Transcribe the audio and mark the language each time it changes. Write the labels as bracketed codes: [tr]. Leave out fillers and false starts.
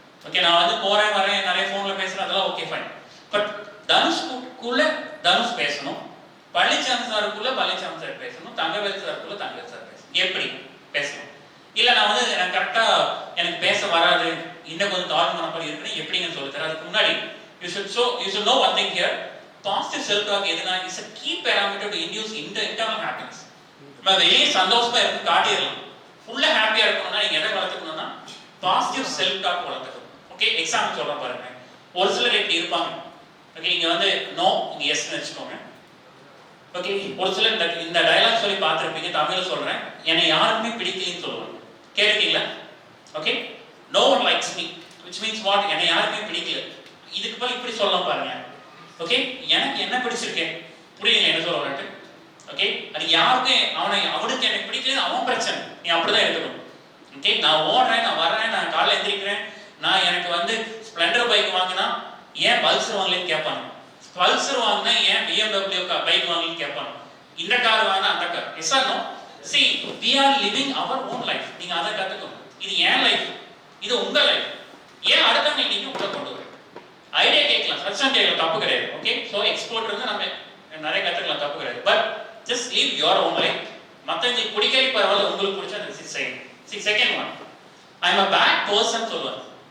[ta] Okay, நான் வந்து போறேன் வரேன் நிறைய ஃபோன்ல பேசுறேன், அதெல்லாம் ஓகே ஃபைன். பட் தனுஷ்குள்ள தனுஷ் பேசணும், பழனிசாமி சாருக்குள்ள பழனிசாமி சார் பேசணும், தங்கவேல் சாருக்குள்ள தங்கவேல் சார் பேசணும். எப்படி பேசணும்? இல்ல நான் வந்து எனக்கு கரெக்டா எனக்கு பேச வராது, இன்னும் கொஞ்சம் தாழ்வு மனப்பாடி இருக்குன்னு எப்படிங்க சொல்லித்தரேன்? அதுக்கு முன்னாடி [en] you should know one thing here. Positive self talk [ta] எதுனா [en] is a key parameter to induce internal happiness. [ta] நம்ம வெளியே சந்தோஷமா இருக்கு காட்டிடலாம், ஃபுல்லா ஹாப்பியா இருக்கணும்னா நீங்க எதை வளர்த்துக்கணும்னா பாசிட்டிவ் செல்ஃப் டாக் வளர்த்துக்கணும். ஓகே, எக்ஸாம்பிள் சொல்றேன் பாருங்க. ஒரு சிலர் எப்படி இருப்பாங்க. ஓகே, நீங்க வந்து நோ இங்க எஸ்ன்னு வச்சுக்கோங்க. ஓகே, ஒரு சிலர் இந்த டயலாக் சொல்லி பார்த்துருப்பீங்க, தமிழ்ல சொல்றேன். என்னை யாருக்குமே பிடிக்கலன்னு சொல்லுவாங்க, கேட்டிருக்கீங்களா? [en] Okay, no one likes me, which means what? [ta] என்னை யாருக்குமே பிடிக்கல. இதுக்கு பதில் இப்படி சொல்லலாம் பாருங்க. ஓகே, எனக்கு என்ன பிடிச்சிருக்கேன், புரியுங்க என்ன சொல்ல வரேன்? ஓகே, அது யாருக்கு அவனுக்கு எனக்கு பிடிக்கல, அவன் பிரச்சனை, நீ அப்படிதான் எடுத்துக்கணும். ஓகே, நான் ஓடுறேன், நான் வர்றேன், நான் காலைல எந்திரிக்கிறேன், நான் எனக்கு வந்து ஸ்ப்ளெண்டர் பைக் வாங்கினா ஏன் பல்சர் வாங்கலன்னு கேட்பாங்க, பல்சர் வாங்கினா ஏன் BMW பைக் வாங்கலன்னு கேட்பாங்க, இந்த கார் வாங்கினா அந்த car. [en] Yes or no? See, we are living our own life. [ta] நீங்க அதை கத்துக்கணும். இது ஏன் லைஃப், இது உங்க லைஃப். ஏன் அடுத்தவங்க நீங்க உள்ள கொண்டு வரீங்க? ஐடியா கேட்கலாம், சஜஷன் கேட்கலாம், தப்பு கிடையாது. ஓகே, ஸோ எக்ஸ்போர்ட் இருந்து நம்ம நிறைய கத்துக்கலாம், தப்பு கிடையாது. [en] But just leave your own life. [ta] மற்றவங்களுக்கு பிடிக்கவே பரவாயில்ல, உங்களுக்கு பிடிச்சா அந்த second one [en] I am a bad person [ta] சொல்லுவாங்க.